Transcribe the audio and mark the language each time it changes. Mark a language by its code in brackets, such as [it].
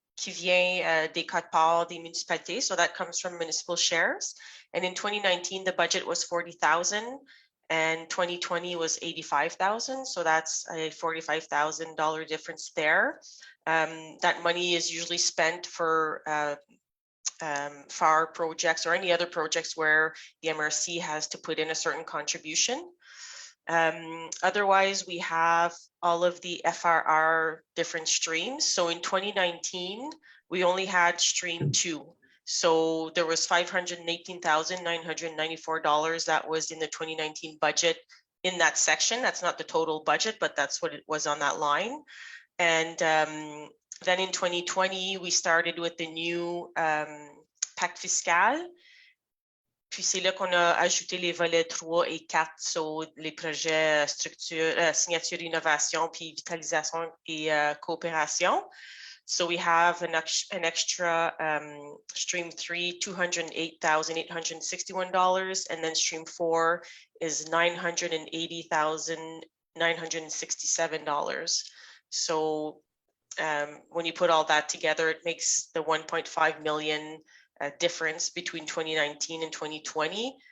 [fr] qui vient des quotes-parts des municipalités. [en] So that comes from municipal shares. And in 2019, the budget was 40,000 and 2020 was 85,000. So that's a $45,000 difference there. That money is usually spent for FAR projects or any other projects where the MRC has to put in a certain contribution. Otherwise, we have all of the FRR different streams. So in 2019, we only had stream 2. So there was $518,994 that was in the 2019 budget in that section. That's not the total budget, but that's what it was on that line. And then in 2020, we started with the new pacte fiscal. [fr] Puis c'est là qu'on a ajouté les volets 3 et 4, so les projets structure, signature, innovation, puis vitalisation et coopération. [en] So we have an extra stream 3, $208,861, and then stream 4 is $980,967. So when you put all that together, it makes the 1.5 million difference between 2019 and 2020.